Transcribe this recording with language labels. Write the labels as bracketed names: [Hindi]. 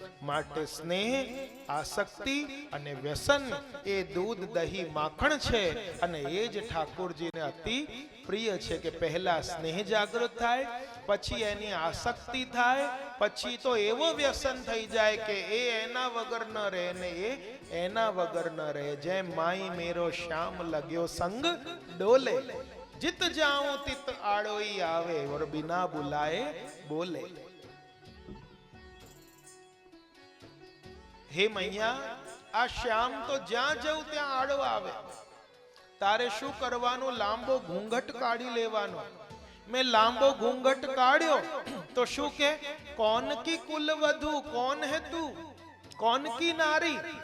[Gujarati] માટે સ્નેહ, આસક્તિ અને વ્યસન એ દૂધ દહીં માખણ છે. અને એ જ ઠાકોરજીને અતિ પ્રિય છે કે પહેલા સ્નેહ જાગૃત થાય, પછી એની આસક્તિ થાય, પછી તો એવો વ્યસન થઈ જાય કે એ એના વગર ન રહે ને એ એના વગર ન રહે. [Hindi] જેમ માઈ મેરો શ્યામ લગ્યો સંગ ડોલે, जित जाऊं तित आड़ोई आवे और बिना बुलाए बोले. [Gujarati] हे मैया, આ શ્યામ તો જ્યાં જવું ત્યાં આડો આવે. તારે શું કરવાનું? લાંબો ઘૂંઘટ કાઢી લેવાનો. મેં લાંબો ઘૂંઘટ કાઢ્યો તો શું કે, [Hindi] कौन की कुल वधु, कौन है तू, कौन की नारी.